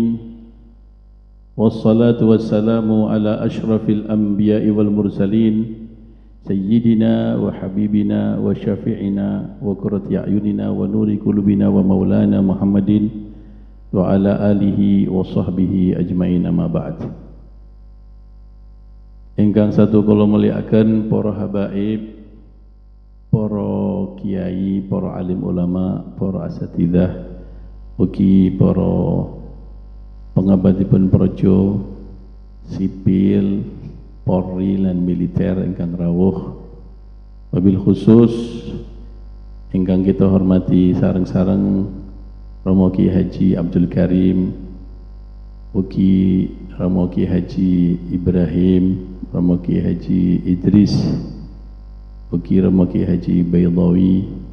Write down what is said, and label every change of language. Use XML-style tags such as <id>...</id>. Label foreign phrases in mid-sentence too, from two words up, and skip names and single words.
<ar>والصلاة والسلام على أشرف الأنبياء والمرسلين، سيدنا وحبيبنا وشفيعنا وقرة أعيننا ونور قلوبنا ومولانا محمد وعلى آله وصحبه أجمعين، أما بعد.</ar> <jv>Ingkang satu kula muliaken para habaib, para kiai, para alim ulama, para asatidzah, ugi para pengabdipun praja sipil, Polri lan militer ingkang rawuh,</jv> <ar>وبالخصوص</ar> <jv>ingkang kita hormati sareng-sareng Romo Ki Haji Abdul Karim, ugi Romo Ki Haji Ibrahim, Romo Ki Haji Idris, ugi Romo Ki Haji Baydawi,</jv>